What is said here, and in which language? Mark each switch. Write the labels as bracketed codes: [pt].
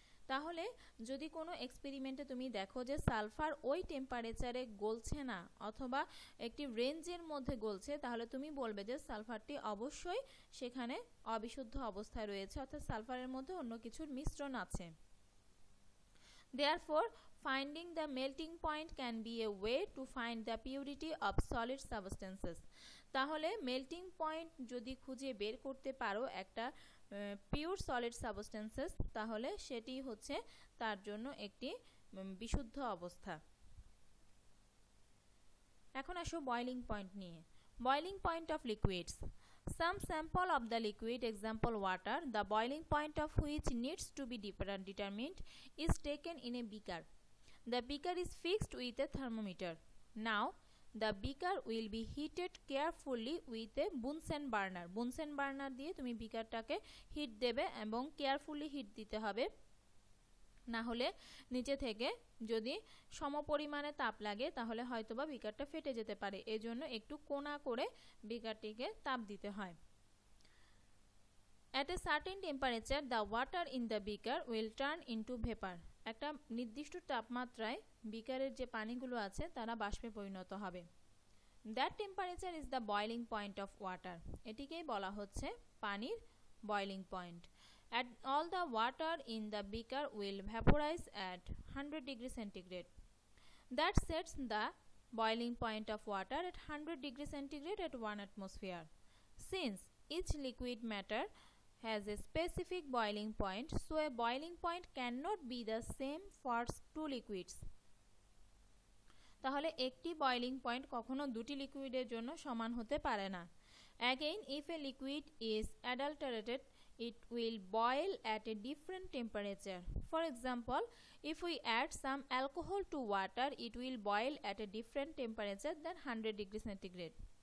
[bn] তাহলে যদি কোনো এক্সপেরিমেন্টে তুমি দেখো যে সালফার ওই টেম্পারেচারে গলছে না অথবা একটি রেঞ্জের মধ্যে গলছে তাহলে তুমি বলবে যে সালফারটি অবশ্যই সেখানে অবিশুদ্ধ অবস্থায় রয়েছে, অর্থাৎ সালফারের মধ্যে অন্য কিছুর মিশ্রণ আছে। [en] Therefore, finding the melting point can be a way to find the purity of solid substances. [bn] তাহলে মেল্টিং পয়েন্ট যদি খুঁজে বের করতে পারো একটা পিওর সলিড সাবস্টেন্সেস তাহলে সেটি হচ্ছে তার জন্য একটি বিশুদ্ধ অবস্থা। এখন আসো বয়লিং পয়েন্ট নিয়ে। Boiling point of liquids. [en] Some sample of the liquid, example water, the boiling point of which needs to be determined, is taken in a beaker. The beaker is fixed with a thermometer. Now, the beaker will be heated carefully with a Bunsen burner. [bn] Bunsen burner দিয়ে তুমি বিকারটাকে hit দেবে এবং carefully hit দিতে হবে, না হলে নিচে থেকে যদি সমপরিমাণে তাপ লাগে তাহলে হয়তোবা বিকারটা ফেটে যেতে পারে। এজন্য একটু কোনা করে বিকারটিকে তাপ দিতে হয়। [en] At a certain temperature, the water in the beaker will turn into vapor. [bn] একটা নির্দিষ্ট তাপমাত্রায় বিকারের যে পানিগুলো আছে তারা বাষ্পে পরিণত হবে। [en] That temperature is the boiling point of water. [bn] এটিকেই বলা হচ্ছে পানির boiling point. [en] And all the water in the beaker will vaporize at 100 degree centigrade. That sets the boiling point of water at 100 degree centigrade at 1 atmosphere. Since each liquid matter has a specific boiling point, so a boiling point cannot be the same for two liquids. [bn] তাহলে একটি boiling point কখনো দুটি লিকুইডের জন্য সমান হতে পারে না। [en] Again, if a liquid is adulterated, it will boil at a different temperature. For example, if we add some alcohol to water, it will boil at a different temperature than 100 degree centigrade.